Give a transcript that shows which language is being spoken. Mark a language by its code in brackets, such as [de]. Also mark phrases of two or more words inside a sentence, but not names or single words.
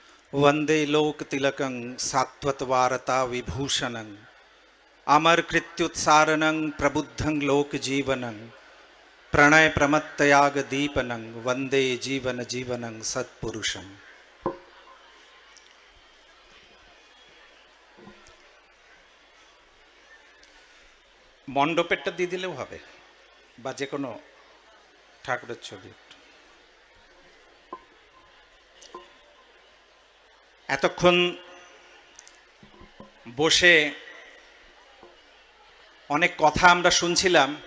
[sa] वंदे लोकतिलकं सात्वतवारता विभूषणं अमरकृत्युत्सारणं प्रबुद्धं लोकजीवनं प्रणय प्रमत्तयाग दीपनं वंदे जीवन जीवनं सत्पुरुषं। [bn] মণ্ডপেরটা দিয়ে দিলেও হবে বা যে কোনো ঠাকুরের ছবি। এতক্ষণ বসে অনেক কথা আমরা শুনছিলাম।